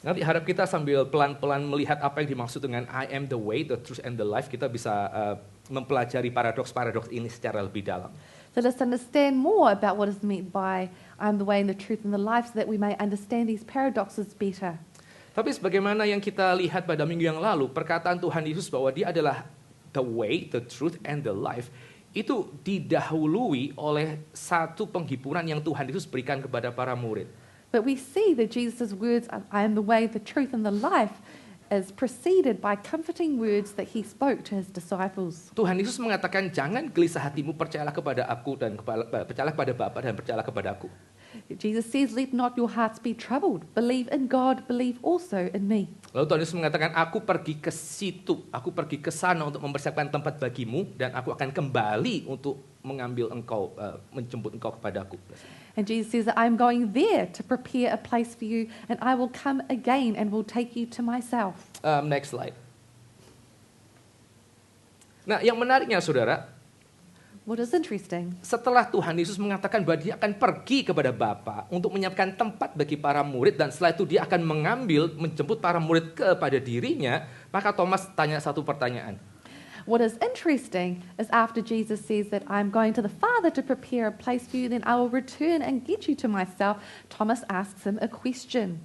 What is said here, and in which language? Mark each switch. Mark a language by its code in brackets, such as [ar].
[id] Nanti harap kita sambil pelan-pelan melihat apa yang dimaksud dengan [en] I am the way, the truth, and the life, [id] kita bisa mempelajari paradoks-paradoks ini secara lebih dalam. [en] So let's understand more about what is meant by I am the way and the truth and the life so that we may understand these paradoxes better. [id] Tapi sebagaimana yang kita lihat pada minggu yang lalu, perkataan Tuhan Yesus bahwa dia adalah [en] the way, the truth, and the life, [id] itu didahului oleh satu penghiburan yang Tuhan Yesus berikan kepada para murid. [en] But we see that Jesus' words, I am the way, the truth, and the life, is preceded by comforting words that he spoke to his disciples. [id] Tuhan Yesus mengatakan, jangan gelisah hatimu, percayalah kepada aku dan percayalah kepada Bapa dan percayalah kepada aku. [en] Jesus says, let not your hearts be troubled. Believe in God, believe also in me. [id] Lalu Tuhan Yesus mengatakan, aku pergi ke situ, aku pergi ke sana untuk mempersiapkan tempat bagimu, dan aku akan kembali untuk mengambil engkau, menjemput engkau kepadaku. [en] And Jesus says, I'm going there to prepare a place for you, and I will come again and will take you to myself. Next slide. [id] Nah, yang menariknya saudara, [en] What is interesting, [id] setelah Tuhan Yesus mengatakan bahwa dia akan pergi kepada Bapa untuk menyiapkan tempat bagi para murid, dan setelah itu dia akan menjemput para murid kepada dirinya, maka Thomas tanya satu pertanyaan. [en] what is interesting is after Jesus says that I'm going to the Father to prepare a place for you, then I will return and get you to myself, Thomas asks him a question.